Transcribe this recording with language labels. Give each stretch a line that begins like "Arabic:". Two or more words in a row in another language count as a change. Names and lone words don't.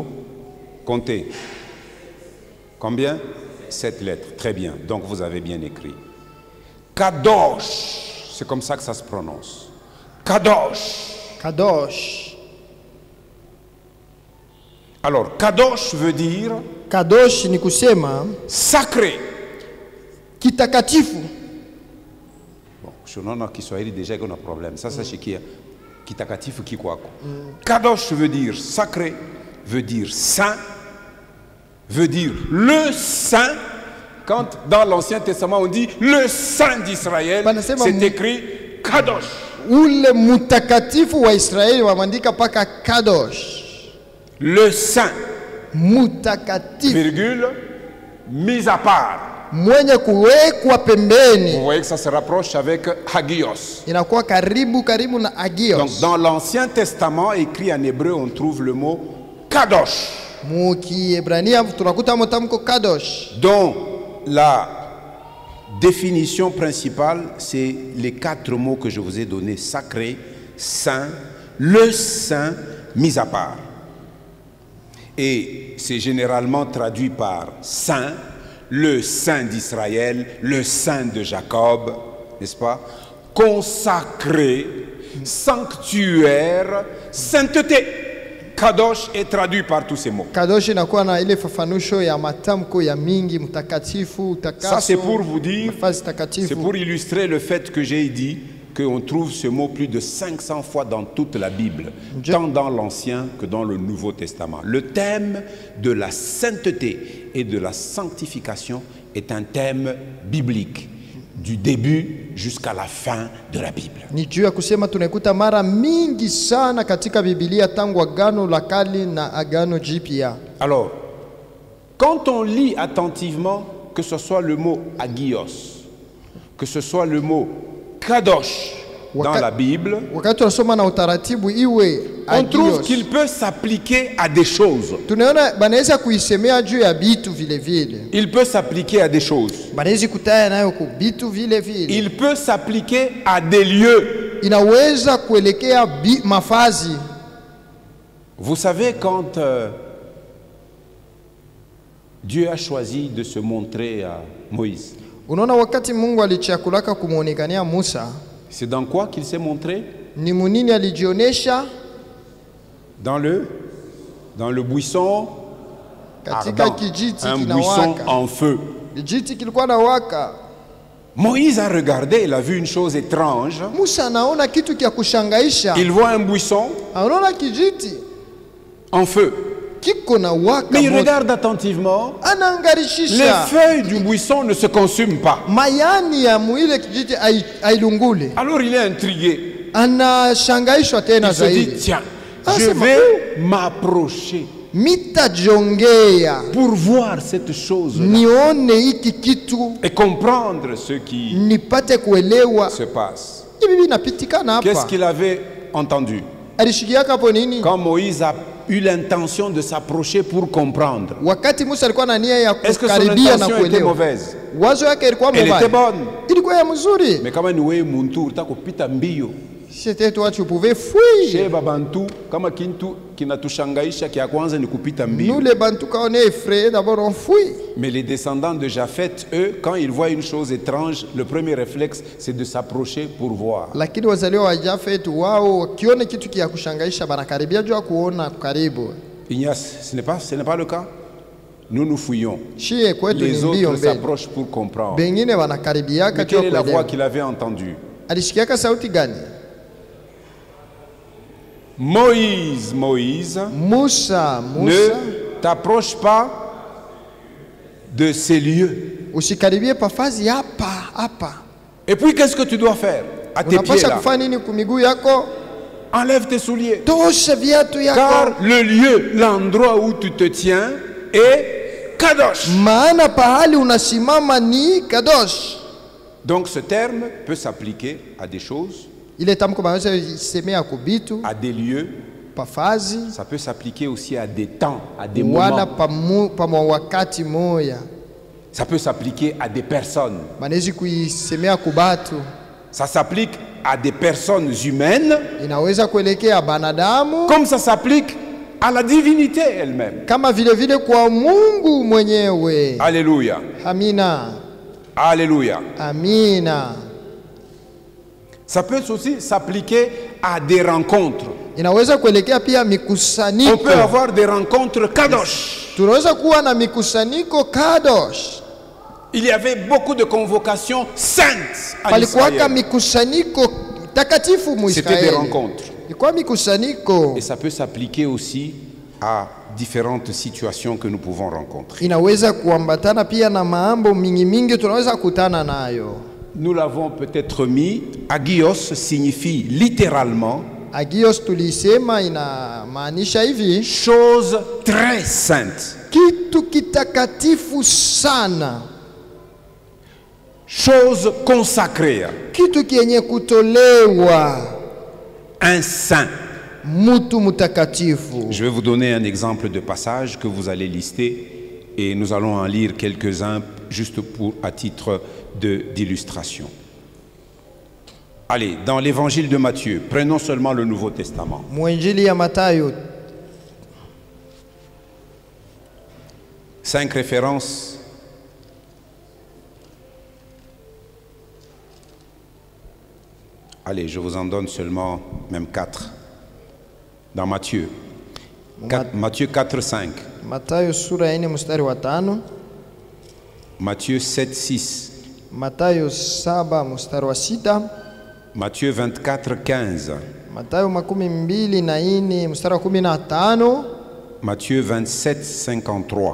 French: Comptez. Combien? 7 lettres. Très bien. Donc vous avez bien écrit. Kadosh. C'est comme ça que ça se prononce. Kadosh. Kadosh. Alors, Kadosh veut dire
Swahili: Kadosh ni kusema
French: sacré.
Swahili: kitakatifu.
French: Bon, je n'en ai Kiswahili déjà qu'on a problème. Ça, c'est chez qui?
Swahili: Kitakatifu kikwako.
French: Kadosh veut dire sacré, veut dire saint, veut dire le saint. Quand dans l'Ancien Testament on dit le saint d'Israël,
Swahili: Panasema
French: c'est écrit Kadosh.
Swahili: Ule mutakatifu wa Israeli wamandika paka Kadosh.
French: Le saint,
Swahili: Mutakatifu.
French: virgule, mis à part.
Swahili: Mwenye kuwekwa
French: Vous
Swahili: pembeni.
French: voyez que ça se rapproche avec Hagios.
Swahili: Inakuwa karibu na
French: Donc agios. dans l'Ancien Testament, écrit en hébreu, on trouve le mot Kadosh,
Swahili: Mu Kiebrania tunakuta motamko Kadosh.
French: dont la définition principale, c'est les 4 mots que je vous ai donnés: sacré, saint, le saint, mis à part. Et c'est généralement traduit par saint, le saint d'Israël, le saint de Jacob, n'est-ce pas? Consacré, sanctuaire, sainteté. Kadosh est traduit par tous ces mots.
Swahili: Kadosh inakuwa na ile fafanusho ya matamko ya mingi, mtakatifu, utakaso.
French: Ça, c'est pour vous dire,
Swahili: nafasi takatifu.
French: c'est pour illustrer le fait que j'ai dit qu'on trouve ce mot plus de 500 fois dans toute la Bible, tant dans l'Ancien que dans le Nouveau Testament. Le thème de la sainteté et de la sanctification est un thème biblique, du début jusqu'à la fin de la Bible.
Swahili: Ni juu ya kusema tunaikuta mara mingi sana katika Biblia tangu Agano la Kale na Agano Jipya.
French: Alors, quand on lit attentivement, que ce soit le mot agios, que ce soit le mot kadosh dans la Bible,
Swahili: Wakati tunasoma na utaratibu iwe
French: on trouve agios, qu'il peut s'appliquer à des choses.
Swahili: tunaona banaweza kuisemea juu ya bitu vile vile.
French: Il peut s'appliquer à des choses.
Swahili: Banaweza kutaya nayo ku bitu vile vile.
French: Il peut s'appliquer à des lieux.
Swahili: Inaweza kuelekea mafazi.
French: Vous savez, quand Dieu a choisi de se montrer à Moïse,
Swahili: Unaona wakati Mungu alichakulaka kumuonekania Musa,
French: c'est dans quoi qu'il s'est montré?
Swahili: ni munini alijionesha?
French: Dans le buisson
Swahili: Katika
French: ardent,
Swahili: kijiti
French: un buisson
Swahili: kinawaka.
French: en feu.
Swahili: Kijiti kilikuwa na waka.
French: Moïse a regardé, il a vu une chose étrange.
Swahili: Musa anaona kitu kia kushangaisha.
French: Il voit un buisson
Swahili: Anaona kijiti
French: en feu.
Swahili: kiko na waka.
French: Mais il
Swahili: moto.
French: regarde attentivement. Les
Swahili: Anaangarishisha.
French: feuilles du buisson ne se consument pas.
Swahili: Mayani ya muile kijiti ailungule.
French: Alors il est intrigué.
Swahili: Anashangaishwa tena
French: Il se dit,
Swahili: zaidi.
French: tiens, Ah, je c'est vais m'approcher
Swahili: Mitajongea
French: pour voir cette chose
Swahili: nione hiki kitu
French: et comprendre ce qui
Swahili: nipate kuelewa
French: se passe.
Swahili: hivi vinapitikana
French: Qu'est-ce
Swahili: hapa.
French: qu'il avait entendu?
Swahili: Alishikiaka hapo nini?
French: Quand Moïse a eu l'intention de s'approcher pour comprendre,
Swahili: Wakati Musa alikuwa na nia ya
French: est-ce que son
Swahili: kukaribia na
French: intention était
Swahili: kuelewa,
French: mauvaise?
Swahili: wazo yake ilikuwa
French: Elle était
Swahili: mbaya,
French: bonne.
Swahili: ilikuwa ya mzuri. Mais kama ni wewe muntu utakupita mbio.
French: C'était toi tu pouvais fuir.
Swahili: Chez Babantu, kama kintu kinatushangaisha kia kwanza ni kupita
French: Nous
Swahili: mbio.
French: les Bantous quand on est effrayés d'abord on fuit. Mais les descendants de Japheth, eux, quand ils voient une chose étrange, le premier réflexe, c'est de s'approcher pour voir.
Swahili: Lakini wazaliwa wa Jafet wao wakiona kitu kia kushangaisha banakaribia jua kuona karibu.
French: Ignace, ce n'est pas le cas. Nous fouillons.
Swahili: Shie kwetu ni
French: Les
Swahili: mbio
French: autres
Swahili: mbele.
French: s'approchent pour comprendre.
Swahili: Bengine wanakaribiaka
French: Mais
Swahili: jua
French: quelle est la voix
Swahili: kuelewa.
French: qu'il avait entendue?
Swahili: Alishikiaka sauti gani?
French: Moïse, Moïse,
Swahili: Musa, Musa,
French: ne t'approche pas de ces lieux.
Swahili: usikaribie pafazi hapa.
French: Et puis qu'est-ce que tu dois faire à tes pieds
Swahili: Unapasha
French: là?
Swahili: kufanya nini kumiguu yako?
French: Enlève tes souliers.
Swahili: Tosha viatu yako.
French: Car le lieu, l'endroit où tu te tiens est Kadosh.
Swahili: Maana pahali unasimama ni Kadosh.
French: Donc ce terme peut s'appliquer à des choses,
Swahili: Ile tamko banaweza semea kubitu,
French: à des lieux.
Swahili: pafazi,
French: Ça peut s'appliquer aussi à des temps, à des
Swahili: wala
French: moments.
Swahili: pa wakati moya.
French: Ça peut s'appliquer à des personnes.
Swahili: Banaweza kuisemea kubatu.
French: Ça s'applique à des personnes humaines,
Swahili: Inaweza kuelekea banadamu
French: comme ça s'applique à la divinité elle-même.
Swahili: kama vile vile kwa Mungu mwenyewe.
French: Alléluia.
Swahili: Amina.
French: Alléluia.
Swahili: Amina.
French: Ça peut aussi s'appliquer à des rencontres.
Swahili: Inaweza kuelekea pia
French: On
Swahili: mikusanyiko.
French: peut avoir des rencontres kadosh.
Swahili: Tunaweza kuwa na mikusanyiko Kadosh.
French: Il y avait beaucoup de convocations saintes à
Swahili: Palikuwaka
French: Israël.
Swahili: mikusanyiko takatifu mu
French: C'était des
Swahili: Israeli.
French: rencontres.
Swahili: Ilikuwa mikusanyiko.
French: Et ça peut s'appliquer aussi à différentes situations que nous pouvons rencontrer.
Swahili: Inaweza kuambatana pia na mambo mingi tunaweza kutana nayo.
French: Nous l'avons peut-être mis. Agios signifie littéralement
Swahili: Agios tulisema inamaanisha hivi,
French: chose très sainte.
Swahili: kitu kitakatifu sana,
French: Chose consacrée.
Swahili: kitu kienye kutolewa,
French: Un saint.
Swahili: mutu mutakatifu.
French: Je vais vous donner un exemple de passage que vous allez lister et nous allons en lire quelques-uns juste à titre d'illustration. Allez, dans l'évangile de Matthieu, prenons seulement le Nouveau Testament.
Swahili: Mwinjili ya Mathayo
French: 5 références. Allez, je vous en donne seulement même 4. Dans Matthieu. Matthieu 4, 5.
Swahili: Mathayo sura ya 4 mstari wa 5,
French: Matthieu 7, 6.
Swahili: Mathayo 7 mstari wa 6,
French: Matthieu 24, 15.
Swahili: Mathayo 24 mstari wa 15,
French: Matthieu 27, 53.